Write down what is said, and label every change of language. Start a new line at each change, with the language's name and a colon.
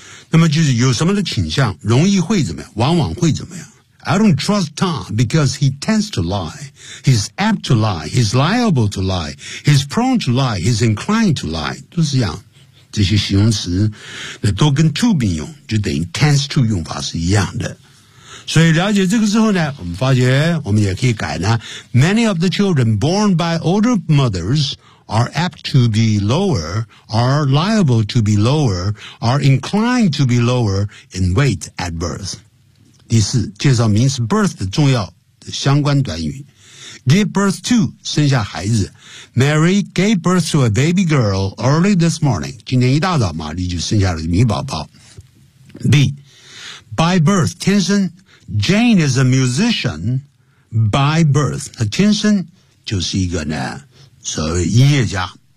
Chinese: 那么就是有什么的倾向，容易会怎么样，往往会怎么样。
English: I don't trust Tom because he tends to lie. He's apt to lie. He's liable to lie. He's prone to lie. He's inclined to lie.
Chinese: 都是这样。这些形容词那都跟 to 并用，就等于 tends to 用法是一样的。所以了解这个之后呢，我们发觉我们也可以改呢。
English: Many of the children born by older mothers are apt to be lower, are liable to be lower, are inclined to be lower in weight at birth.
Chinese: 第四，介绍名词 birth 的重要的相关短语。
English: Give birth to,
Chinese: 生下孩子。
English: Mary gave birth to a baby girl early this morning.
Chinese: 今天一大早玛丽就生下了女宝宝。
English: B, by birth, 天生。Jane is a musician by birth.
Chinese: 她天生就是一个呢所谓音乐家。